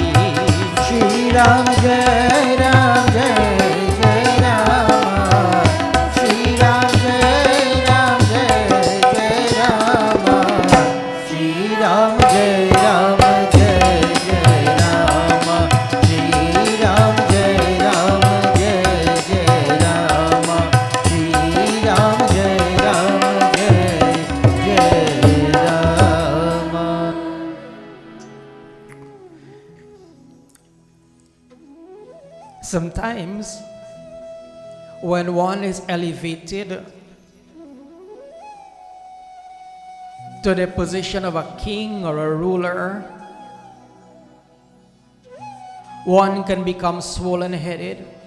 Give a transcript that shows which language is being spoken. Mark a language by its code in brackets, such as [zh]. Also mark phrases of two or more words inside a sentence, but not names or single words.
[hi] श्री राम जय राम जय जय राम श्री राम जय राम जय जय राम श्री राम जय राम जय जय राम श्री राम जय राम जय जय राम श्री राम जय राम जय जय राम. [en] Sometimes, when one is elevated to the position of a king or a ruler, one can become swollen-headed.